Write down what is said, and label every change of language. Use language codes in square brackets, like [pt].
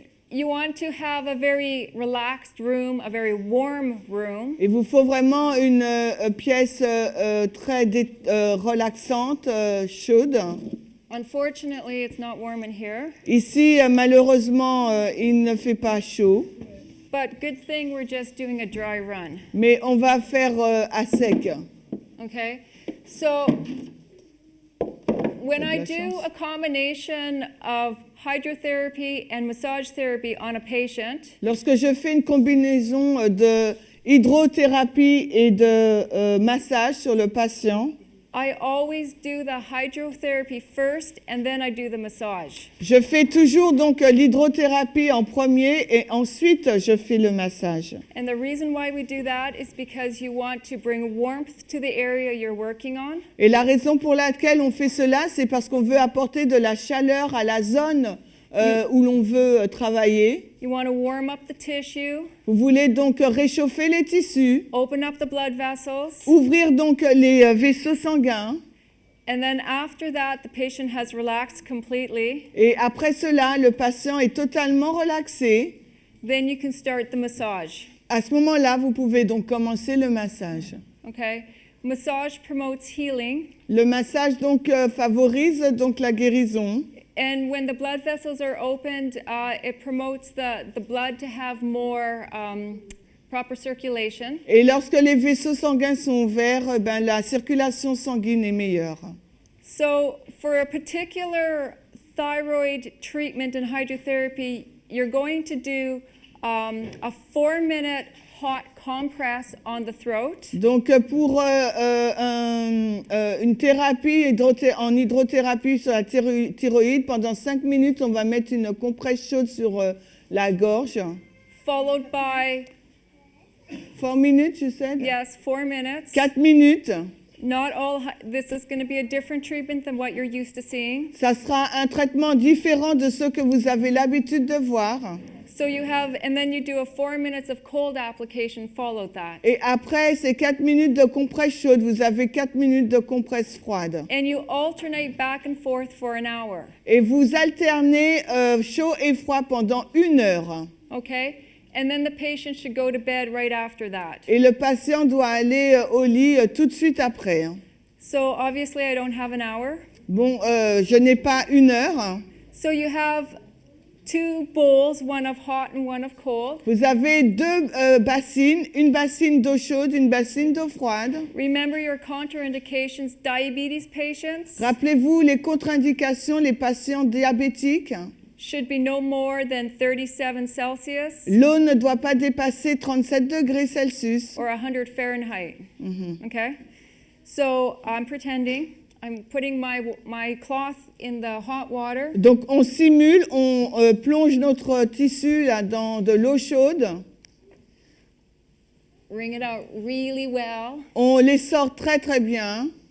[en] you want to have a very relaxed room, a very warm room. [fr] il vous faut vraiment une pièce très relaxante, chaude. [en] Unfortunately, it's not warm in here, [fr] Ici, malheureusement, il ne fait pas chaud, [en] but good thing we're just doing a dry run. [fr] mais on va faire à sec. [en] Okay? So when I [fr] La [en] do [fr] chance. [en] a combination of hydrotherapy and massage therapy on a patient, [fr] Lorsque je fais une combinaison de hydrothérapie et de massage sur le patient, [en] I always do the hydrotherapy first and then I do the massage. [fr] je fais toujours donc l'hydrothérapie en premier et ensuite je fais le massage. [en] And the reason why we do that is because you want to bring warmth to the area you're working on. [fr] Et la raison pour laquelle on fait cela, c'est parce qu'on veut apporter de la chaleur à la zone où l'on veut travailler. [en] You want to warm up the tissue, [fr] Vous voulez donc réchauffer les tissus, [en] open up the blood vessels, [fr] ouvrir donc les vaisseaux sanguins. [en] and then after that, the patient has relaxed completely. [fr] Et après cela, le patient est totalement relaxé. [en] Then you can start the massage. [fr] À ce moment-là, vous pouvez donc commencer le massage. [en] Okay? Massage promotes healing, [fr] Le massage donc favorise donc la guérison. [en] and when the blood vessels are opened, it promotes the blood to have more proper circulation. [fr] Et lorsque les vaisseaux sanguins sont ouverts, ben, la circulation sanguine est meilleure. [en] So for a particular thyroid treatment and hydrotherapy, you're going to do a 4-minute hot compress on the throat. [fr] Donc pour une thérapie en hydrothérapie sur la thyroïde, pendant 5 minutes, on va mettre une compresse chaude sur la gorge. [en] Followed by, 4 minutes, you said? yes, 4 minutes. 4 minutes. Not all, this is going to be a different treatment than what you're used to seeing. [fr] Ça sera un traitement différent de ce que vous avez l'habitude de voir. [en] So you have, and then you do a 4 minutes of cold application, followed that. [fr] Et après ces 4 minutes de compresse chaude, vous avez 4 minutes de compresse froide. [en] And you alternate back and forth for an hour, [fr] Et vous alternez chaud et froid pendant 1 heure. [en] okay? And then the patient should go to bed right after that. [fr] Et le patient doit aller au lit tout de suite après. [en] So obviously I don't have an hour. [fr] Bon, je n'ai pas 1 heure. [en] So you have 2 bowls, one of hot and one of cold. [fr] Vous avez 2 bassines, une bassine d'eau chaude, une bassine d'eau froide. [en] Remember your contraindications, diabetes patients [fr] Rappelez-vous les contre-indications, les patients diabétiques. [en] should be no more than 37 Celsius [fr] L'eau ne doit pas dépasser 37 degrés Celsius. [en] or 100 Fahrenheit. Okay? So I'm pretending. I'm putting my cloth in the hot water. [fr] Donc on simule, on plonge notre tissu là, dans de l'eau chaude. [en] Wring it out really well. [fr] On les sort très très bien.